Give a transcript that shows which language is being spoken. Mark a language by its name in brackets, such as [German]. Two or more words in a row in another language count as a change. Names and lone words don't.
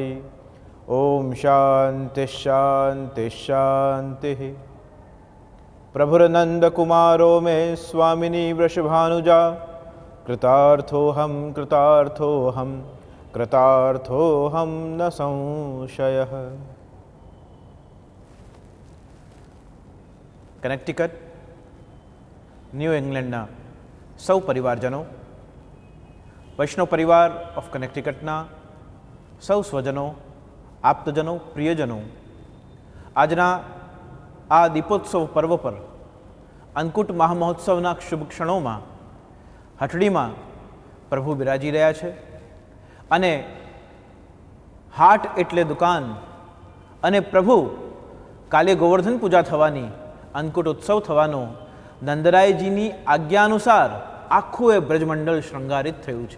[Sanskrit] ॐ शान्ति शान्ति शान्तिः। प्रभुर्नन्दकुमारो मे स्वामिनी वृषभानुजा कृतार्थोऽहं कृतार्थोऽहं कृतार्थोऽहं न संशयः। [Gujarati] કનેક્ટિકટ ન્યૂ ઇંગ્લેન્ડના સૌ પરિવારજનો, વૈષ્ણવ પરિવાર ઓફ કનેક્ટિકટના સૌ સ્વજનો, આપ્તજનો, પ્રિયજનો, આજના આ દીપોત્સવ પર્વ પર અન્નકૂટ મહામહોત્સવના શુભ ક્ષણોમાં હટડીમાં પ્રભુ બિરાજી રહ્યા છે અને હાટ એટલે દુકાન અને પ્રભુ કાલે ગોવર્ધન પૂજા થવાની, અન્નકૂટ ઉત્સવ થવાનો, નંદરાયજીની આજ્ઞા અનુસાર આખું એ બ્રજમંડળ શૃંગારિત થયું છે.